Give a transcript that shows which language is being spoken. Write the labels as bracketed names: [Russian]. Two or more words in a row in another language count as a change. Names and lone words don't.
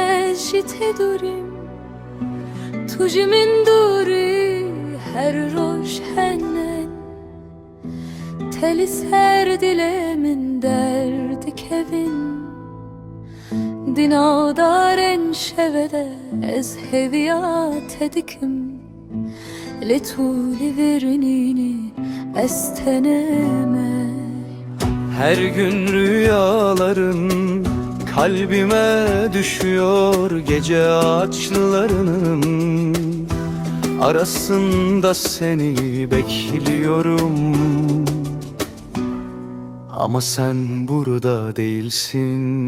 [Kurdish] Ez ji te dûrim, tu ji min dûrî, her roj hene telî ser dilê min derdi kevin. Di navdarên şeve de ez hêviya te dikim, lê tu li virînî ez teneme. [Turkish] Her gün rüyaların kalbime düşüyor, gece ağaçlarının arasında seni bekliyorum. Ama sen burada değilsin.